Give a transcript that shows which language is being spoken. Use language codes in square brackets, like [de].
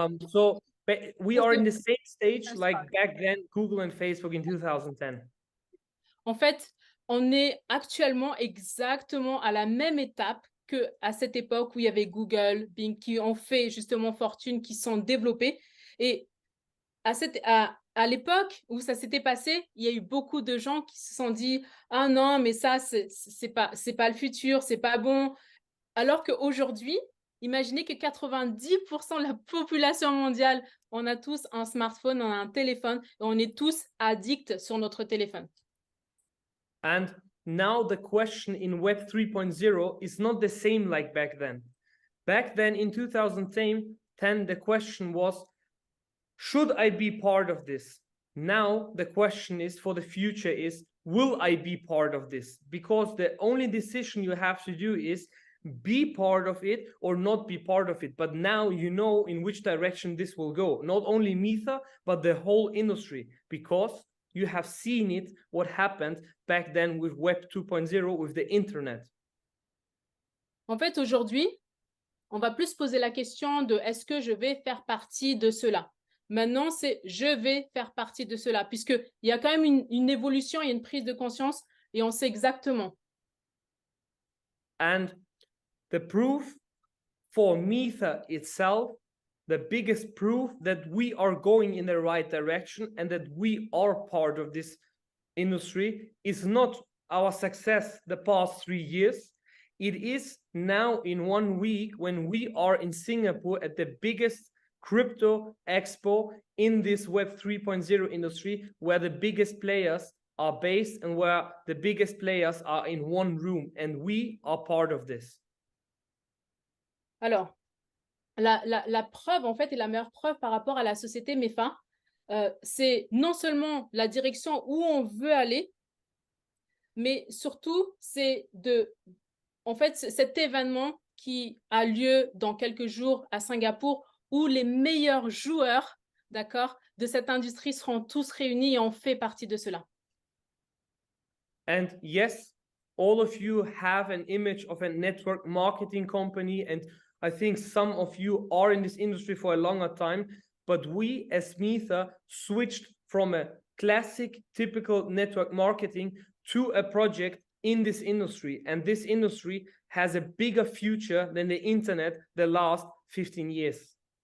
[en] So we are in the same stage like back then, Google and Facebook in 2010. [fr] En fait, on est actuellement exactement à la même étape qu'à cette époque où il y avait Google, Bing, qui ont fait justement fortune, qui sont développés. Et à l'époque où ça s'était passé, il y a eu beaucoup de gens qui se sont dit « Ah non, mais ça, c'est pas le futur, c'est pas bon. » Alors qu'aujourd'hui, imaginez que 90% de la population mondiale, on a tous un smartphone, on a un téléphone, et on est tous addicts sur notre téléphone. [en] And now the question in Web 3.0 is not the same like back then. Back then in 2010, the question was, should I be part of this? Now the question is for the future is, will I be part of this? Because the only decision you have to do is be part of it or not be part of it. But now you know in which direction this will go. Not only Mitha, but the whole industry, because you have seen it, what happened back then with Web 2.0, with the internet. [fr] En fait, aujourd'hui, on va plus poser la question de est-ce que je vais faire partie de cela? Maintenant, c'est je vais faire partie de cela, puisqu'il y a quand même une évolution, il y a une prise de conscience et on sait exactement. [en] And the proof for Mitha itself, the biggest proof that we are going in the right direction and that we are part of this industry is not our success the past 3 years. It is now in 1 week when we are in Singapore at the biggest crypto expo in this Web 3.0 industry, where the biggest players are based and where the biggest players are in one room, and we are part of this. [fr] Alors, la preuve, en fait, et la meilleure preuve par rapport à la société MEFA, c'est non seulement la direction où on veut aller, mais surtout, c'est en fait, cet événement qui a lieu dans quelques jours à Singapour, où les meilleurs joueurs, d'accord, de cette industrie seront tous réunis et on fait partie de cela. [en] And yes, all of you have an image of a network marketing company, and I think some of you are in this industry for a longer time, but we as Mitha switched from a classic, typical network marketing to a project in this industry, and this industry has a bigger future than the internet the last 15 years.